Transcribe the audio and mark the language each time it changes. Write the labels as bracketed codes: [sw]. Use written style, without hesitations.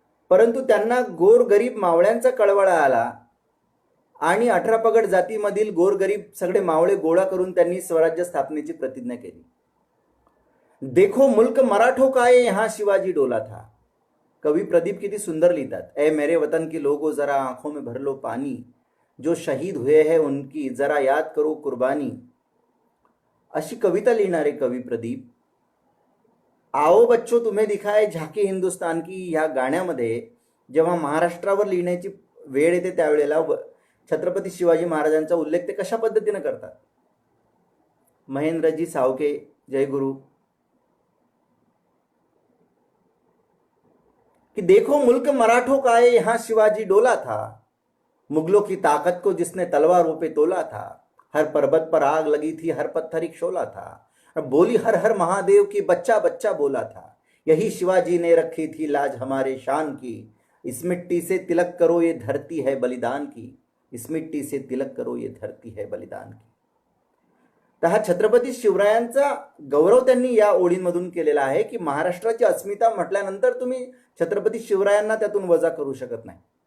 [mr] परंतु त्यांना गोरगरीब मावळ्यांचा कळवळा आला आणि 18 पगड जातीमधील गोरगरीब सगळे मावळे गोळा करून त्यांनी स्वराज्य स्थापनेची प्रतिज्ञा केली. [hi] देखो मुल्क मराठो का ये यहाँ शिवाजी डोला था. [mr] कवी प्रदीप किती सुंदर लिहितात. [hi] ए मेरे वतन के लोगों जरा आंखों में भर लो पानी, जो शहीद हुए हैं उनकी जरा याद करो कुर्बानी. [mr] अशी कविता लिहिणारे कवी प्रदीप [hi] आओ बच्चो तुम्हें दिखाए झाके हिंदुस्तान की [mr] ह्या गाण्यामध्ये जेव्हा महाराष्ट्रावर लिहिण्याची वेळ येते त्यावेळेला छत्रपती शिवाजी महाराजांचा उल्लेख ते कशा पद्धतीने करतात. [hi] महेंद्रजी सावके, जयगुरु, कि देखो मुल्क मराठों का ये यहाँ शिवाजी डोला था, मुगलों की ताकत को जिसने तलवारों पे तोला था, हर पर्वत पर आग लगी थी, हर पत्थर एक शोला था, बोली हर हर महादेव की बच्चा बच्चा बोला था, यही शिवाजी ने रखी थी लाज हमारे शान की, इस मिट्टी से तिलक करो ये धरती है बलिदान की, इस मिट्टी से तिलक करो ये धरती है बलिदान की. [mr] तर हा छत्रपती शिवरायांचा गौरव त्यांनी या ओळींमधून केलेला आहे की महाराष्ट्राची अस्मिता म्हटल्यानंतर तुम्ही छत्रपती शिवरायांना त्यातून वजा करू शकत नाही.